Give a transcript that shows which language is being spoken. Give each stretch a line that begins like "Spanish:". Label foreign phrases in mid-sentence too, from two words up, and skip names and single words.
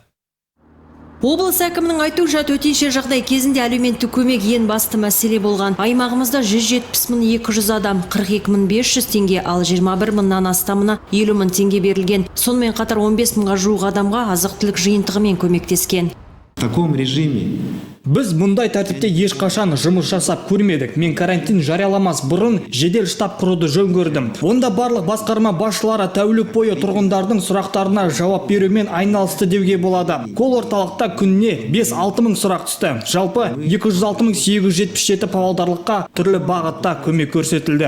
Kazakh: Облыс әкімінің айтуынша төтенше жағдай кезінде әлеуметтік көмек ең басты мәселе болған. Аймағымызда 170 200 адам 42 500 теңге, ал 21 мыңнан астамына 50 мың теңге берілген. Сонымен қатар 15 мыңға жуық адамға азық-түлік жиынтығымен көмектескен.
Russian: В таком режиме
Kazakh: Біз мұндай тәртіпте ешқашан жұмыс жасап көрмедік. Мен карантин жарияламас бұрын жедел штаб құруды жөн көрдім. Онда барлық басқарма басшылары тәулік бойы тұрғындардың сұрақтарына жауап берумен айналысты деуге болады. Кол орталықта күніне 5-6 мың сұрақ түсті. Жалпы 206 877 павлодарлыққа түрлі бағытта көмек көрсетілді.